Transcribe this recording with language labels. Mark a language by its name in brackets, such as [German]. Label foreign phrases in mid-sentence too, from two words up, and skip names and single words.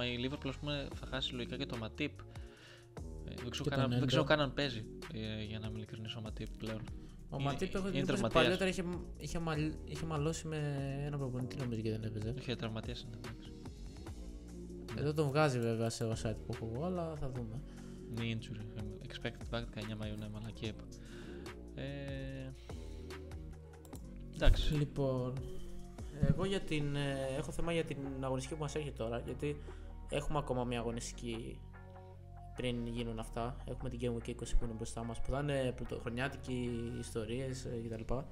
[Greek] Η Liverpool, ας πούμε, θα χάσει λογικά και το Matip. Δεν ξέρω καν αν παίζει, για να είμαι ειλικρινής, ο Matip πλέον. Ο Matip έχω δει ότι παλιότερα είχε μαλώσει με ένα προπονητή, νομίζω, και δεν έπαιζε. Είχε τραυματίας, είναι εντάξει. Εδώ τον βγάζει βέβαια σε site που έχω εγώ, αλλά θα δούμε. [English] Knee injury. Expected back [Greek] 19 Μαΐου, ναι, μαλακή είπα. Εντάξει. Λοιπόν, εγώ έχω θέμα για την αγωνιστική που μας έχει τώρα, γιατί έχουμε ακόμα μια αγωνιστική πριν γίνουν αυτά. Έχουμε την [English] Game Week [Greek] 20 που είναι μπροστά μας, που θα είναι πρωτοχρονιάτικοι ιστορίες κτλ.